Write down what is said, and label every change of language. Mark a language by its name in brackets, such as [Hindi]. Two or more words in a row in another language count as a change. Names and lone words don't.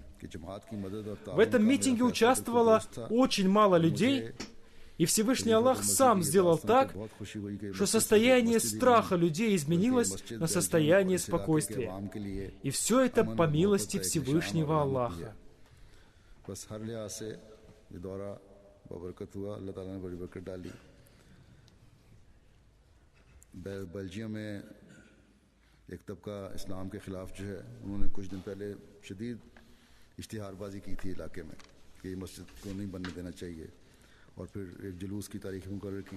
[Russian] В этом митинге участвовало очень мало людей, и Всевышний Аллах сам сделал так, что состояние страха людей изменилось на состояние спокойствия. И все это по милости Всевышнего Аллаха. [Urdu] برکت ہوا، اللہ تعالیٰ نے بڑی برکت ڈالی. بیلجیم میں ایک طبقہ اسلام کے خلاف جو ہے، انہوں نے کچھ دن پہلے شدید اشتہار بازی کی تھی علاقے میں کہ یہ مسجد کو نہیں بننے دینا چاہیے، اور پھر ایک جلوس کی تاریخ مقرر کی.